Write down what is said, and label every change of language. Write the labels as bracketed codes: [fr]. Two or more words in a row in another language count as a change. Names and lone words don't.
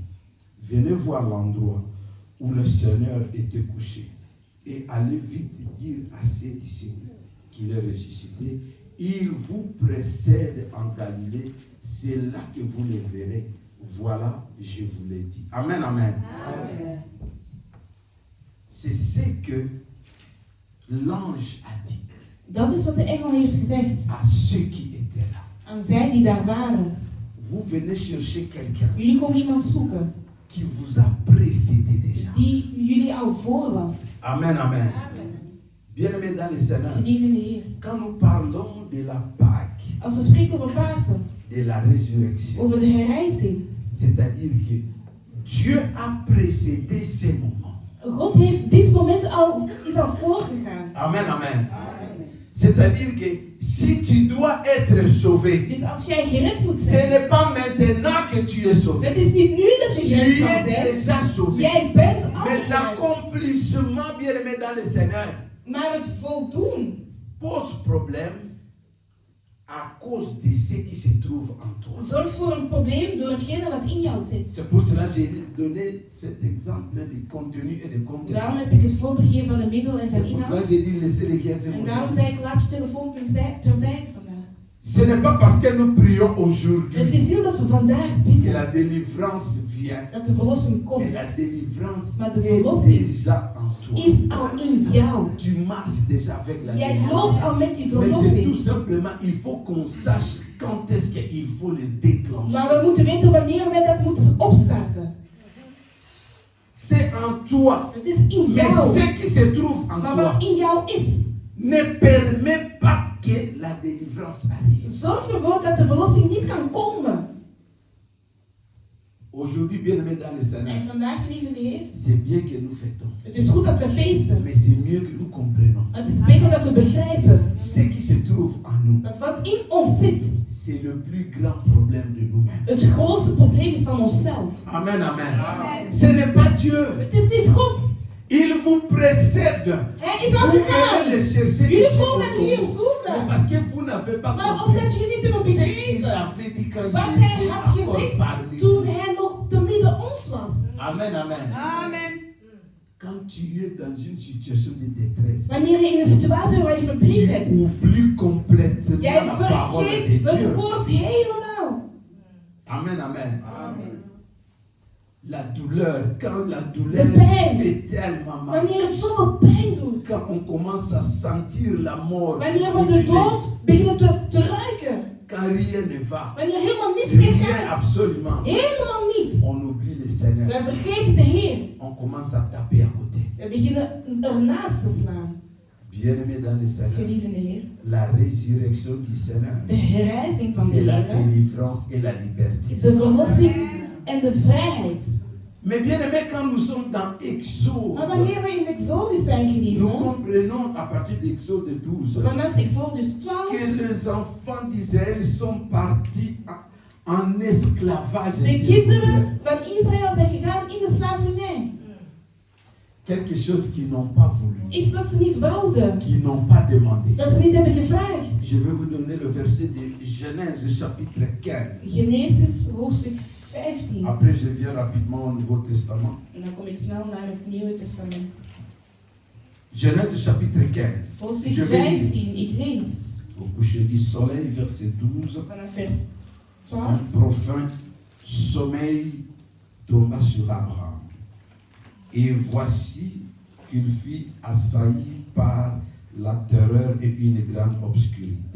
[fr] Venez voir l'endroit où le Seigneur était couché et allez vite dire à ses disciples qu'il est ressuscité. Il vous précède en Galilée, c'est là que vous le verrez. Voilà, je vous l'ai dit. Amen, amen. Amen. C'est ce que l'ange a dit [nl] Dat is wat de engel heeft gezegd [fr] à ceux qui étaient là. [nl] aan zij die daar waren. [fr] Vous venez chercher quelqu'un [nl] Jullie komen iemand zoeken [fr] qui vous a précédé déjà. [nl] die jullie al voor was. [fr] Amen, amen. Bien-aimés dans le Seigneur, [nl] Geliefde Heer. [fr] quand nous parlons de la Pâque, [nl] Als we spreken over Pasen, [fr] de la résurrection, [nl] over de herrijzing. [fr] c'est-à-dire que Dieu a précédé ces moments. [nl] God heeft dit moment is al voorgegaan. [fr] Amen, amen. C'est-à-dire que si tu dois être sauvé, [nl] Dus als jij gered moet [fr] ce [nl] zijn, [fr] n'est pas maintenant que tu es sauvé. [nl] het is niet nu dat je [fr] Tu [nl] gered zal [fr] es [nl] zijn. [fr] déjà sauvé. [nl] Jij bent al [fr] Mais [nl] gered. [fr] l'accomplissement, bien-aimé dans le Seigneur, [nl] Maar het voldoen [fr] pose problème à cause de ce qui se trouve en toi. [nl] zorgt voor een probleem door hetgene wat in jou zit. [fr] C'est pour cela que j'ai donné cet exemple du contenu et de contenu. [nl] Daarom heb ik het voorbeeld gegeven van een middel en zijn [fr] C'est pour cela [nl] inhoud. [fr] que j'ai dit laissez les gars. [nl] En daarom zei ik, laat je telefoon terzijde vandaag. [fr] Ce n'est pas parce que nous prions [nl] Het [fr] aujourd'hui [nl] is niet dat we vandaag [fr] que la [nl] bidden [fr] délivrance vient. [nl] dat de verlossing [fr] Mais [nl] komt. [fr] la délivrance [nl] Maar de [fr] est [nl] verlossing [fr] déjà en toi. [nl] is al in jou. [fr] Tu marches déjà avec la [nl] Jij [fr] délivrance. [nl] loopt al met die [fr] Mais c'est tout [nl] verlossing. [fr] simplement, il faut qu'on sache quand est-ce qu'il faut le déclencher. [nl] Maar we moeten weten wanneer wij dat moeten opstarten. [fr] C'est en toi. [nl] Het is in [fr] Mais [nl] jou. [fr] ce qui se trouve en [nl] Maar [fr] toi [nl] wat in jou is, [fr] ne permet pas que la délivrance arrive. [nl] zorgt ervoor dat de verlossing niet kan komen. [fr] Aujourd'hui, bien aimé dans le Seigneur, [nl] En vandaag, lieve Heer, [fr] c'est bien que nous fêtons. [nl] het is goed dat we feesten. [fr] Mais c'est mieux que nous comprenions. [nl] Het is beter dat we begrijpen [fr] Ce qui se trouve en nous, [nl] dat wat in ons zit, [fr] c'est le plus grand problème de nous-mêmes. [nl] het grootste probleem is van onszelf. [fr] Amen, amen. [nl] Amen. [fr] Ce n'est pas Dieu. [nl] Het is niet God. [fr] Il vous précède. [nl] Hij is al [fr] Vous [nl] gegaan. [fr] venez le chercher. [nl] Jullie [fr] ici [nl] komen [fr] autour. [nl] hier [fr] Mais [nl] zoeken. [fr] parce que vous n'avez pas [nl] Maar [fr] compris. [nl] omdat jullie niet hebben [fr] Ce qu'il [nl] begrepen [fr] avait dit quand [nl] wat [fr] il [nl] hij [fr] était [nl] had [fr] encore [nl] gezegd [fr] parmi [nl] toen [fr] nous. [nl] hij nog te midden ons was. [fr] Amen, amen. [nl] Amen. [fr] Quand tu es dans une situation de détresse, [nl] Wanneer je in een situatie waar je verdriet hebt, [fr] tu oublies complètement [nl] jij [fr] la parole [nl] vergeet [fr] de [nl] het [fr] Dieu. [nl] woord helemaal. [fr] Amen, amen. [nl] Amen. [fr] La douleur, quand la douleur [nl] De pijn. [fr] fait tellement mal. [nl] Wanneer het zoveel pijn doet. [fr] Quand on commence à sentir la mort. [nl] Wanneer we de dood beginnen te ruiken. [fr] Quand rien ne va. [nl] Wanneer helemaal niets meer [fr] Rien [nl] gaat. [fr] absolument. [nl] Helemaal niets. [fr] On oublie le Seigneur. [nl] We vergeten de Heer. [fr] On commence à taper à côté. [nl] We beginnen ernaast te slaan. [fr] Bien-aimé dans le Seigneur. [nl] Geliefde Heer. [fr] La résurrection du Seigneur. [nl] De herrijzing van de [fr] C'est la [nl] Heer [fr] délivrance et la liberté. [nl] is de verlossing en de vrijheid. [fr] Mais bien aimé, quand nous sommes dans Exode, [nl] Maar wanneer we in Exodus zijn, [fr] nous [nl] geliefden, [fr] comprenons à partir d'Exode 12 [nl] vanaf Exodus 12, [fr] que les enfants d'Israël sont partis en esclavage. [nl] de kinderen van Israël zijn gegaan in de slavernij. [fr] Quelque chose qu'ils n'ont pas voulu, [nl] Iets dat ze niet wouden, [fr] qu'ils n'ont pas demandé. [nl] dat ze niet hebben gevraagd. [fr] Je vais vous donner le verset de Genèse chapitre 15. [nl] Genesis hoofdstuk 15. [fr] Après, je viens rapidement au Nouveau Testament. [nl] En dan kom ik snel naar het Nieuwe Testament. [fr] Genèse chapitre 15. [nl] Hoofdstuk [fr] Je vais lire. [nl] 15, ik lees [fr] Au coucher du soleil, verset 12. [nl] vanaf vers 12. [fr] Un profond sommeil tomba sur Abraham. Et voici qu'il fut assailli par la terreur et une grande obscurité.